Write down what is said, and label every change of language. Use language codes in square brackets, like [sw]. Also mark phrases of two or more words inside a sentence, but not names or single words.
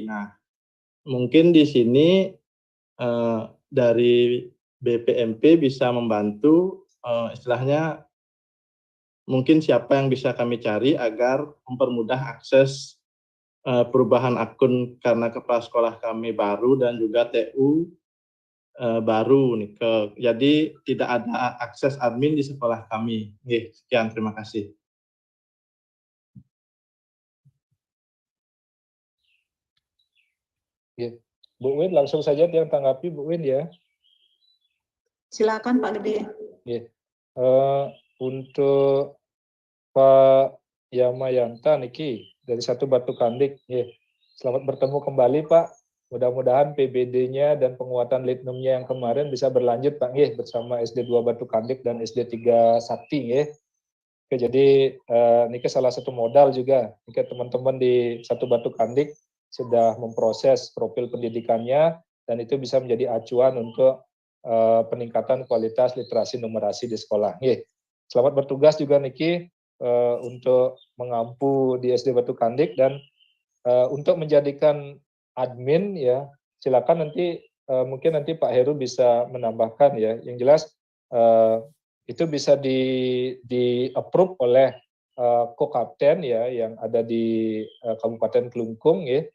[id] Nah, mungkin di sini dari BPMP bisa membantu, istilahnya mungkin siapa yang bisa kami cari agar mempermudah akses perubahan akun karena kepala sekolah kami baru dan juga TU baru nih, jadi tidak ada akses admin di sekolah kami. Sekian, terima kasih. Nggih. Bu Win langsung saja yang tanggapi Bu Win ya. Silakan Pak Gede. Nggih. Untuk Pak Yamayanta niki dari Satu Batu Kandik, nggih. Selamat bertemu kembali Pak. Mudah-mudahan PBD-nya dan penguatan litnumnya yang kemarin bisa berlanjut Pak nggih bersama SD 2 Batu Kandik dan SD 3 Sakti nggih. Oke, jadi niki salah satu modal juga. Niki teman-teman di Satu Batu Kandik sudah memproses profil pendidikannya dan itu bisa menjadi acuan untuk peningkatan kualitas literasi numerasi di sekolah. Nggih. Selamat bertugas juga niki untuk mengampu di SD Batu Kandik dan untuk menjadikan admin ya silakan nanti mungkin nanti Pak Heru bisa menambahkan ya. Yang jelas itu bisa di approve oleh ko-kapten ya yang ada di Kabupaten Kelungkung ya.